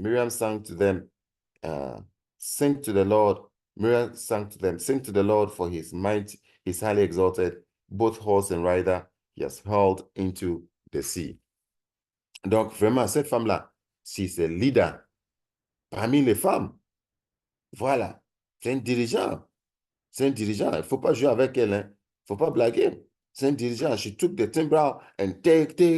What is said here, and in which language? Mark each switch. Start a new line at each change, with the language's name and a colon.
English: Miriam sang to them, sing to the Lord. Miriam sang to them, sing to the Lord for his might, is highly exalted, both horse and rider, he has hurled into the sea.
French: Donc, vraiment, cette femme-là, si c'est leader parmi les femmes, voilà, c'est un dirigeant. C'est un dirigeant. Il ne faut pas jouer avec elle. Il ne faut pas blaguer. C'est un dirigeant.
English: She took the timbrel and take.